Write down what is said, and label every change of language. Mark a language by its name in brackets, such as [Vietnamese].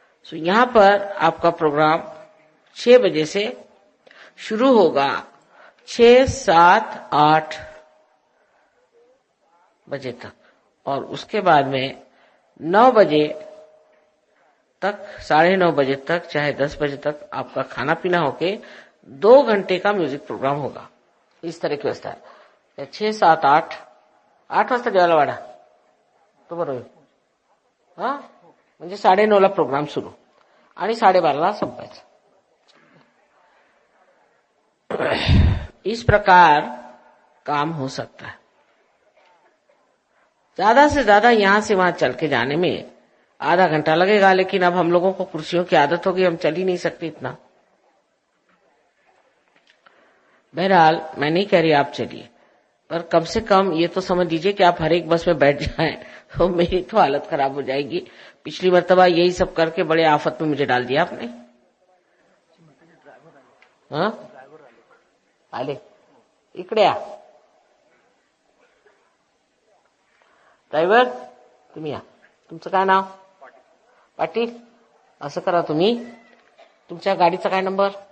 [Hindi] तो यहां पर आपका प्रोग्राम 6 बजे से शुरू होगा, 6, 7, 8 बजे तक, और उसके बाद में 9 बजे तक, 9:30 बजे तक, चाहे 10 बजे तक आपका खाना पीना होके 2 घंटे का म्यूजिक प्रोग्राम होगा। इस तरह की व्यवस्था है। [Marathi] 6, 7, 8 वाजता जेवायला वाढा तो बरोबर, हा म्हणजे 9:30 प्रोग्राम सुरू आणि 12:30 संपायचा। [Hindi] इस प्रकार काम हो सकता है। ज्यादा से ज्यादा यहां से वहां चल के जाने में आधा घंटा लगेगा, लेकिन अब हम लोगों को कुर्सियों की आदत होगी, हम चल ही नहीं सकते इतना। बहरहाल मैं नहीं कह रही आप चलिए, पर कम से कम ये तो समझ लीजिए कि आप हर एक बस में बैठ जाएं तो मेरी तो हालत खराब हो जाएगी। पिछली मर्तबा यही सब करके बड़े आफत में मुझे डाल दिया आपने। [Marathi] हाँ आले इकडे या ड्रायव्हर, तुम्ही या। तुमचं काय नाव? पाटील। असं करा, तुम्ही तुमच्या गाडीचा काय नंबर?